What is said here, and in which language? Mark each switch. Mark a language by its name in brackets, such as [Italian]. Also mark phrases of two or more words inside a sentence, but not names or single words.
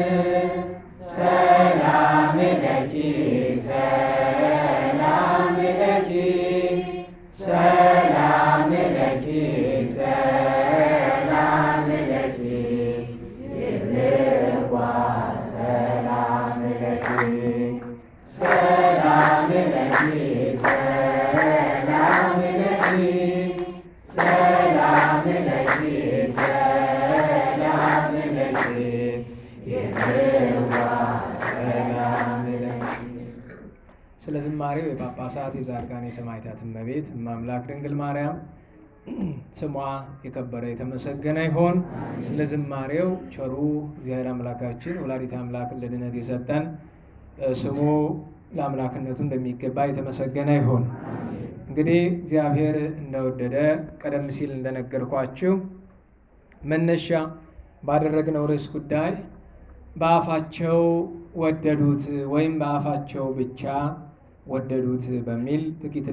[Geez] ሰላም ለኪ ሰላም ለኪ ሰላም ለኪ ሰላም ለኪ ይብልዋ ሰላም ለኪ ሰላም ለኪ ሰላም ለኪ ሰላም ለኪ ሰላም ለኪ ይብልዋ ሰላም ለኪ። [Amharic] ስለ ዝማሬው የጳጳሳት የጻድቃን የሰማዕታት እመቤት እማምላክ ድንግል ማርያም ስሟ የከበረ የተመሰገነ ይሆን። ስለ ዝማሬው ቸሩ እግዚአብሔር አምላካችን ወላዲተ አምላክ ለድነት የሰጠን ስሙ ለአምላክነቱ እንደሚገባ የተመሰገነ ይሆን። እንግዲህ እግዚአብሔር እንደወደደ ቀደም ሲል እንደነገርኳችሁ መነሻ ባደረግነው ርዕስ ጉዳይ በአፋቸው ወደዱት ወይም በአፋቸው ብቻ ወደዱት በሚል ጥቂት